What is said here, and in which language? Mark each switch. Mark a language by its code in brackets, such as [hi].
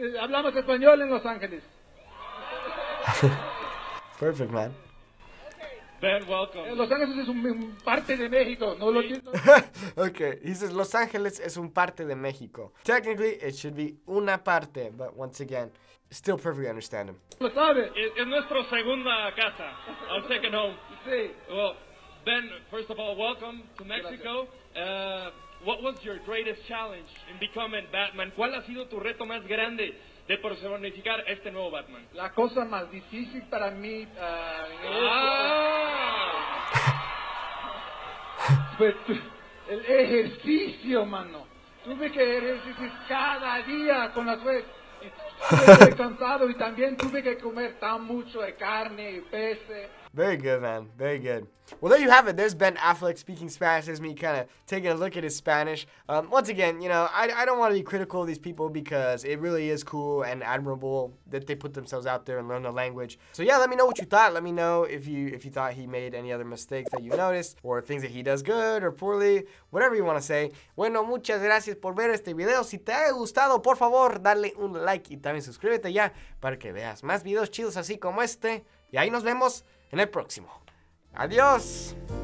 [es] Hablamos español en Los Ángeles. [en] Perfect, man. Ben, welcome. [es] Los Ángeles es un parte de México. No lo entiendo. Okay, he says Los Ángeles es un parte de México. [en] Technically, it should be una parte, but once again, still perfectly understand him. [es] Lo sabe. Es nuestra segunda casa, our second home. Sí. [en] Well, Ben, first of all, welcome to Mexico. What was your greatest challenge in becoming Batman? [es] ¿Cuál ha sido tu reto más grande de personificar este nuevo Batman? La cosa más difícil para mí pues el ejercicio, mano. Tuve que ejercitar cada día con las veces. Estuve cansado y también tuve que comer tan mucho de carne y peces. [en] Very good, man. Very good. Well, there you have it. There's Ben Affleck speaking Spanish. There's me kind of taking a look at his Spanish. Once again, you know, I don't want to be critical of these people because it really is cool and admirable that they put themselves out there and learn the language. So yeah, let me know what you thought. Let me know if you thought he made any other mistakes that you noticed or things that he does good or poorly, whatever you want to say. [es] Bueno, muchas gracias por ver este video. Si te ha gustado, por favor, dale un like y también suscríbete ya para que veas más videos chidos así como este. Y ahí nos vemos en el próximo. Adiós.